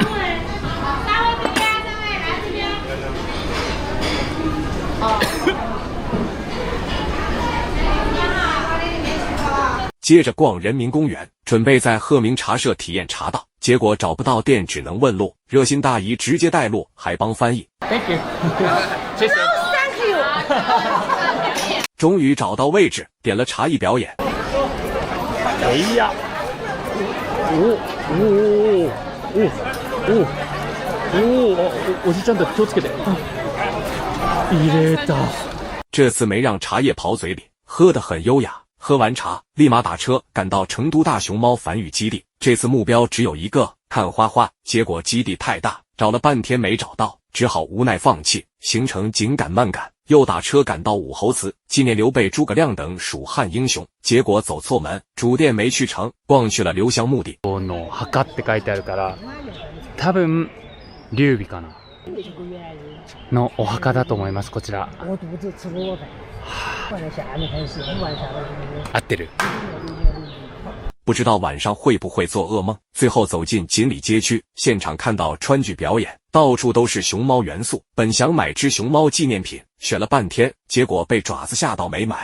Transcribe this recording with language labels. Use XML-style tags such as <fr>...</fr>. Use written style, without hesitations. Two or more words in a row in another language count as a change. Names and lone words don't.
<zh>接着逛人民公园，准备在鹤鸣茶社体验茶道，结果找不到店，只能问路。热心大姨直接带路，还帮翻译。</zh> <en>Thank you. Thank you.</en> <zh>终于找到位置，点了茶艺表演。哎呀！</zh> <ja>おじちゃんたち気をつけて。入れた。</ja> <zh>这次没让茶叶跑嘴里，喝得很优雅。喝完茶，立马打车赶到成都大熊猫繁育基地。这次目标只有一个，看花花。结果基地太大，找了半天没找到，只好无奈放弃。行程紧赶慢赶，又打车赶到武侯祠，纪念刘备、诸葛亮等蜀汉英雄。结果走错门，主店没去成，逛去了留香墓地。</zh> <ja>の墓って書いてあるから、多分劉備かなのお墓だと思います。こちら。我肚子吃萝卜饭，放在下面开始，晚上的合ってる。</ja> <zh>不知道晚上会不会做噩梦。最后走进锦里街区，现场看到川剧表演，到处都是熊猫元素。本想买只熊猫纪念品，选了半天，结果被爪子吓到没买。</zh>